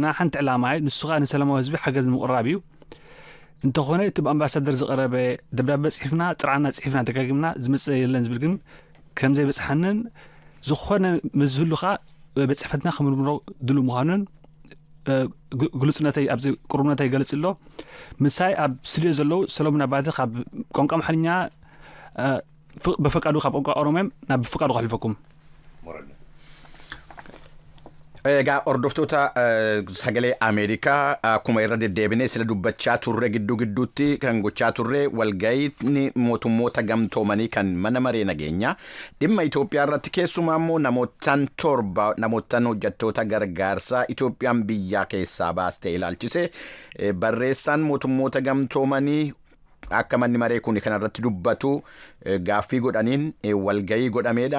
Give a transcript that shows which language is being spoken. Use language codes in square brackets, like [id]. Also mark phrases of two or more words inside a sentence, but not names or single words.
[ti] ሓንቲ ዕላማ ንሱ ከዓ ንሰላማዊ ህዝቢ ሓገዝ ንምቕራብ እዩ። እንተኾነ እቲ ብኣምባሳደር ዝቐረበ ደብዳቤ ጽሒፍና ጥራዕና ጽሒፍና ደጋጊምና ዝመጽእ የለን ዝብል ግን ከም ዘይበጽሐንን ዝኾነ መዝህሉ ከዓ በጽሕፈትና ከምርምሮ ድሉ ምዃኑን ግልጽነተይ ኣብዚ ቁርብነተይ ይገልጽ ኣሎ። ምሳይ ኣብ ስቱድዮ ዘለዉ ሰሎሞን ኣባተ ካብ ቋንቋ ኣምሓርኛ በፈቃዱ ካብ ቋንቋ ኦሮሞ ናብ በፈቃዱ ከሕልፈኩም። [om] Egaa hordoftoota sagalee Ameerikaa akkuma irra deddeebinee sila dubbachaa turre gidduutti kan gochaa turre walga'iin mootummoota gamtoomanii kan mana maree nageenyaa dhimma Itoophiyaa irratti keessumaa immoo namootaan hojjettoota gargaarsaa Itoophiyaan biyyaa keessaa baastee ilaalchise barreessaan mootummoota gamtoomanii akka manni maree kun kan irratti dubbatu gaaffii godhaniin walga'ii godhameedha.